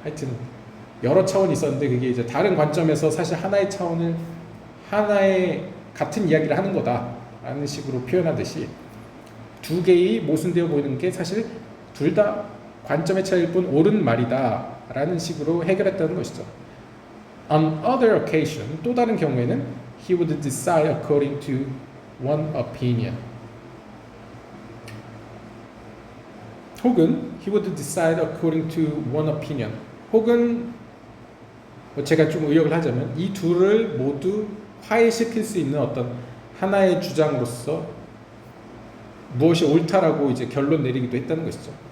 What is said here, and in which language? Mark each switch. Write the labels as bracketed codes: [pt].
[ko] 하여튼 여러 차원이 있었는데 그게 이제 다른 관점에서 사실 하나의 차원을 하나의 같은 이야기를 하는 거다라는 식으로 표현하듯이 두 개의 모순되어 보이는 게 사실 둘 다 관점의 차이일 뿐 옳은 말이다라는 식으로 해결했다는 것이죠. [en] On other occasion, [ko] 또 다른 경우에는 [en] he would decide according to one opinion. [ko] 혹은 [en] he would decide according to one opinion. [ko] 혹은 제가 좀 의역을 하자면 이 둘을 모두 화해시킬 수 있는 어떤 하나의 주장으로서 무엇이 옳다라고 이제 결론 내리기도 했다는 것이죠.